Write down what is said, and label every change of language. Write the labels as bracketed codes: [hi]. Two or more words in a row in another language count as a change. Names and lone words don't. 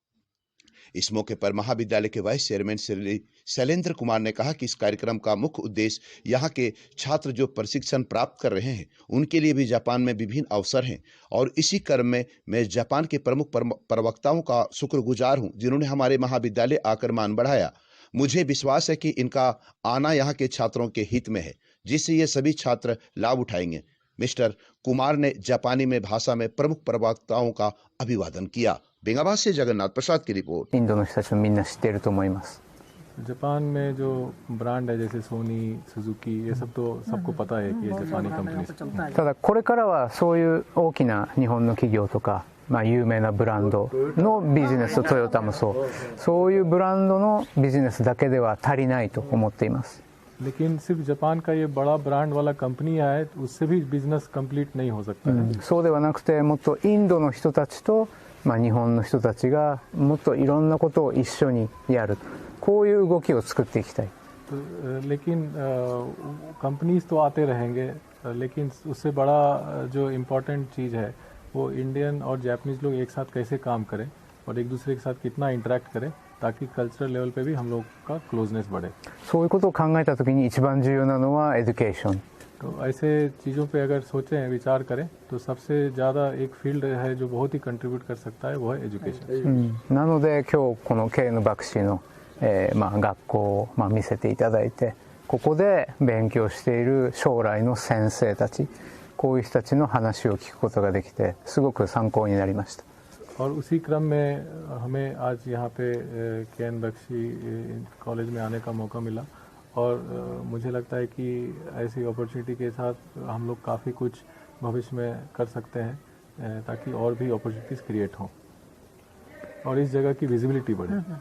[hi] इस मौके पर महाविद्यालय के वाइस चेयरमैन श्री शैलेंद्र कुमार ने कहा कि इस कार्यक्रम का मुख्य उद्देश्य यहाँ के छात्र जो प्रशिक्षण प्राप्त कर रहे हैं, उनके लिए भी जापान में विभिन्न अवसर हैं, और इसी क्रम में मैं जापान के प्रमुख प्रवक्ताओं का शुक्रगुजार हूँ, जिन्होंने हमारे महाविद्यालय आकर मान बढ़ाया। मुझे विश्वास है कि इनका आना यहाँ के छात्रों के हित में है, जिससे ये सभी छात्र लाभ उठाएंगे। मिस्टर कुमार ने जापानी में भाषा में प्रमुख प्रवक्ताओं का अभिवादन किया। बेंगाबाद से जगन्नाथ प्रसाद की रिपोर्ट। [ja] インドの人たちもみんな知っていると思います。 [hi] जापान में जो ब्रांड है जैसे सोनी, सुजुकी, ये सब तो सबको पता है कि ये जापानी कंपनी है। [ja] ただこれからはそういう大きな日本の企業とか、有名なブランドのビジネスとトヨタもそういうブランドのビジネスだけでは足りないと思っています。 [hi] लेकिन सिर्फ जापान का ये बड़ा ब्रांड वाला कंपनी आए तो उससे भी [en] business complete [hi] नहीं हो सकता है। [ja] そうではなくてもっとインドの人たちと、日本の人たちがもっといろんなことを一緒にやる、こういう動きを作っていきたい。 [hi] लेकिन कंपनीज तो आते रहेंगे, लेकिन उससे बड़ा जो इम्पोर्टेंट चीज़ है वो इंडियन और जापानीज लोग एक साथ कैसे काम करें और एक दूसरे के साथ कितना इंटरेक्ट करें, ताकि [en] cultural level [hi] पे भी हम लोग का क्लोजनेस बढ़े। [ja] そういうことを考えたときに一番重要なのはエデュケーション。 [hi] तो ऐसे चीज़ों पे अगर सोचें, विचार करें, तो सबसे ज़्यादा एक फील्ड है जो बहुत ही कंट्रीब्यूट कर सकता है, वो है एजुकेशन। [ja] なので今日このケイン・バクシーの、学校を、見せていただいて、ここで勉強している将来の先生たち、こういう人たちの話を聞くことができてすごく参考になりました。 [hi] और उसी क्रम में हमें आज यहाँ पे केएन बख्शी कॉलेज में आने का मौका मिला, और मुझे लगता है कि ऐसी अपॉर्चुनिटी के साथ हम लोग काफ़ी कुछ भविष्य में कर सकते हैं, ताकि और भी [en] opportunities create [hi] हों और इस जगह की विजिबिलिटी बढ़े।